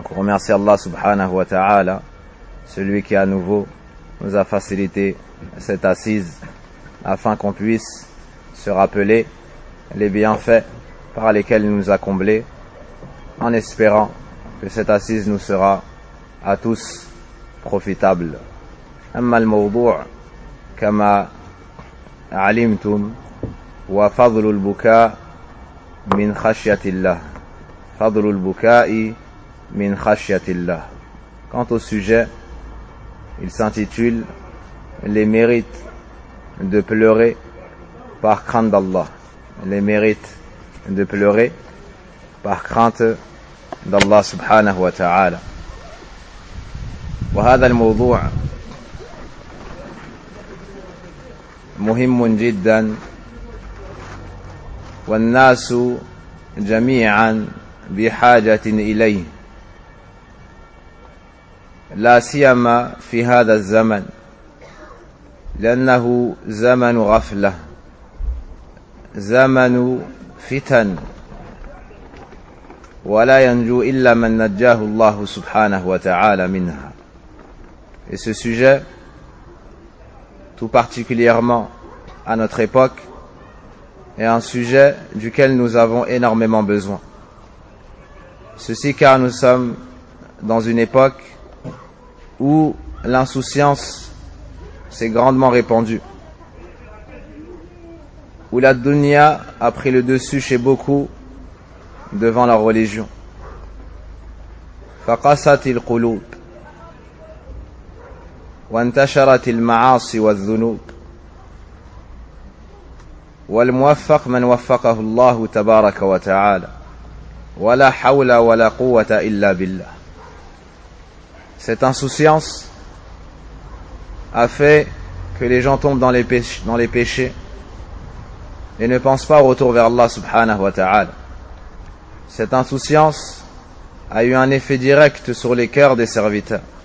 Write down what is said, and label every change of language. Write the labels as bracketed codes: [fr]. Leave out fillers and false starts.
[fr] remercie Allah subhanahu wa ta'ala, celui qui à nouveau nous a facilité cette assise afin qu'on puisse se rappeler les bienfaits par lesquels il nous a comblés, en espérant que cette assise nous sera à tous profitable. [ar] أما الموضوع كما علمتم هو فضل البكاء من خشية الله. فضل البكاء من خشية الله. [fr] Quant au sujet, il s'intitule les mérites de pleurer par crainte d'Allah. Les mérites de pleurer par crainte d'Allah subhanahu wa ta'ala. [ar] وهذا الموضوع مهم جدا والناس جميعا بحاجة إليه لا سيما في هذا الزمن لأنه زمن غفلة زمن فتن ولا ينجو إلا من نجاه الله سبحانه وتعالى منها. [fr] Et ce sujet, tout particulièrement à notre époque, est un sujet duquel nous avons énormément besoin. Ceci car nous sommes dans une époque où l'insouciance s'est grandement répandue, où la dunya a pris le dessus chez beaucoup devant la religion. [ar] فقست القلوب وانتشرت المعاصي والذنوب والموفق من وفقه الله تبارك وتعالى ولا حول ولا قوة إلا بالله. [fr] Cette insouciance a fait que les gens tombent dans les péchés et ne pensent pas au retour vers Allah subhanahu wa ta'ala. Cette insouciance a eu un effet direct sur les cœurs des serviteurs.